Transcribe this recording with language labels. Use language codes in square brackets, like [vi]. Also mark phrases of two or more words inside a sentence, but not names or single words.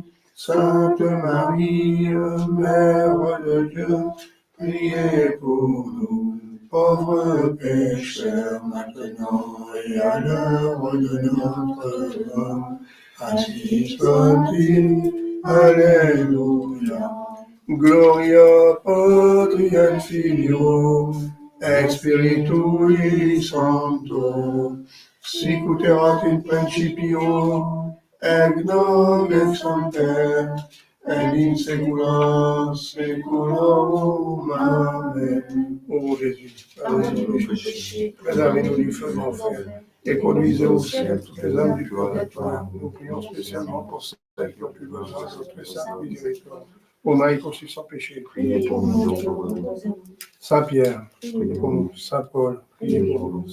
[fr] Sainte Marie, Mère de Dieu, priez pour nous, pauvres pécheurs, maintenant et à l'heure de notre mort. Ainsi soit-il. Alléluia. [la] Gloria Patri et Filio et Spiritui Sancto, sic ut erat in principio, et nunc et semper, et in saecula saeculorum. [fr] Amen. Ô Jésus, pardonnez nos péchés, préservez-nous du feu de l'enfer, et conduisez au ciel toutes les âmes du purgatoire. Nous prions spécialement pour celles qui ont plus besoin de votre sainte miséricorde. Ô Marie conçue sans péché, Priez pour nous. Saint Pierre, priez pour nous. Saint Paul, priez pour nous.